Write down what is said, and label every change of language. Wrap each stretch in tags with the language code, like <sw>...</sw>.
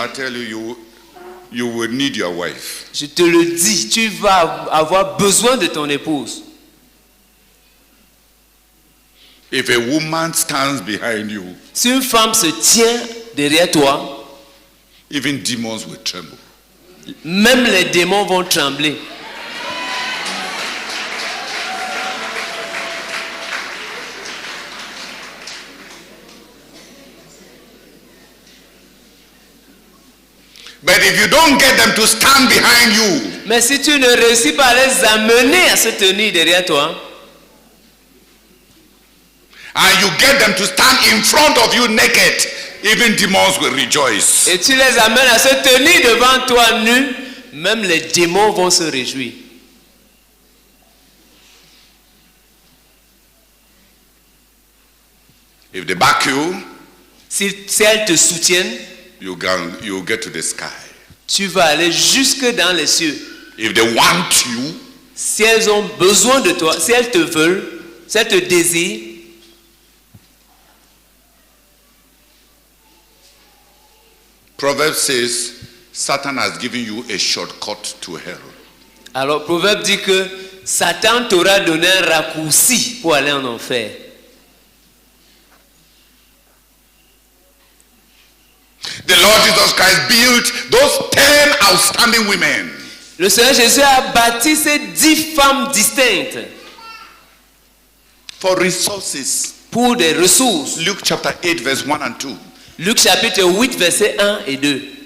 <en>I tell you, you will need your wife.</en> <fr>je te le dis, tu vas avoir besoin de ton épouse.</fr> <en>If a woman stands behind you,</en> <fr>Si une femme se tient derrière toi,</fr> <en>even demons will tremble.</en> <fr>même les démons vont trembler.</fr> <en>But if you don't get them to stand behind you,</en> <fr>Mais si tu ne réussis pas à les amener à se tenir derrière toi,</fr> <en>and you get them to stand in front of you naked, even demons will rejoice.</en> <fr>et tu les amènes à se tenir devant toi nu, même les démons vont se réjouir.</fr> <en>If they back you,</en> <fr>Si elles te soutiennent,</fr> <en>you get to the sky.</en> <fr>tu vas aller jusque dans les cieux.</fr> <en>If they want you,</en> <fr>Si elles ont besoin de toi, si elles te veulent, si elles te désirent,</fr> <en>Proverbs says, Satan has given you a shortcut to hell.</en> <fr>alors Proverbe dit que Satan t'aura donné un raccourci pour aller en enfer.</fr> <en>The Lord Jesus Christ built those 10 outstanding women</en> <fr>Le Seigneur Jésus a bâti ces 10 femmes distinctes</fr> <en>for resources.</en> <fr>pour des ressources.</fr> <en>Luke chapter 8, verse 1 and 2.</en> <fr>Luc chapitre 8, versets 1 et 2.</fr>